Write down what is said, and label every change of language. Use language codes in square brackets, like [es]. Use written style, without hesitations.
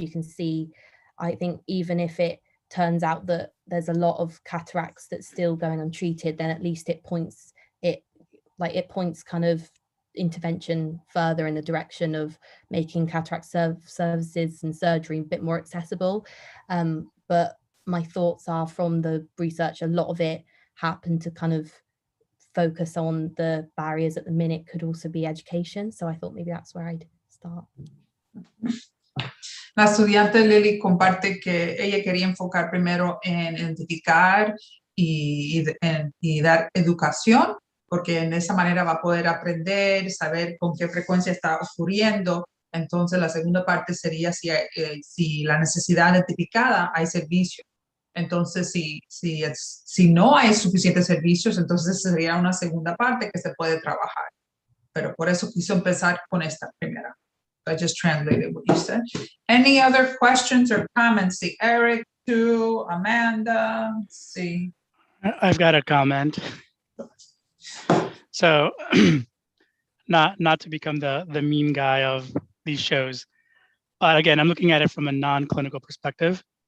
[en] You can see, I think even if it turns out that there's a lot of cataracts that's still going untreated, then at least it points kind of intervention further in the direction of making cataract services and surgery a bit more accessible. But my thoughts are, from the research, a lot of it happened to kind of focus on the barriers at the minute, could also be education. So I thought maybe that's where I'd start. [es] La estudiante Lily comparte que ella quería enfocar primero en identificar y dar educación, porque en esa manera va a poder aprender, saber con qué frecuencia está ocurriendo. Entonces la segunda parte sería si la necesidad identificada, hay servicio Entonces, si no hay suficientes servicios, entonces sería una segunda parte que se puede trabajar. Pero por eso quiso empezar con esta primera. [en] I just translated what you said. Any other questions or comments? See, Eric, Sue, Amanda, see. I've got a comment. So not to become the meme guy of these shows, but again, I'm looking at it from a non-clinical perspective.